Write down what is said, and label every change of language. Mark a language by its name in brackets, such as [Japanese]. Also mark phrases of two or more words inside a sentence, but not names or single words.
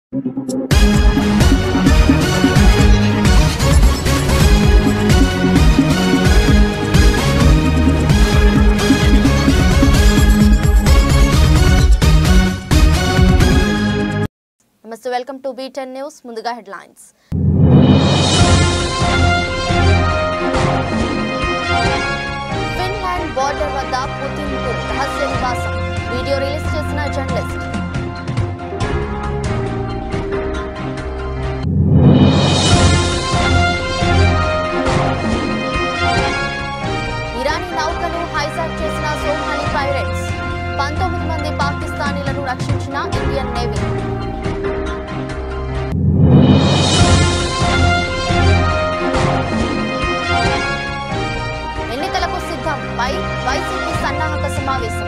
[English] Namaste, welcome to B10 News. [Telugu] ముందుగా హెడ్‌లైన్స్. ఫిన్లాండ్ బోర్డర్ వద్ద పుతిన్ కు రహస్య నివాసం. [English] Video release chesina journalist. [Telugu] ఇరానీ నౌకను హైజాక్ చేసిన సోమాలి పైరేట్స్. 19 మంది పాకిస్తానీలను రక్షించిన ఇండియన్ నేవీ. ఎన్నికలకు సిద్ధం పై వైసీపీ సన్నాహక సమావేశం.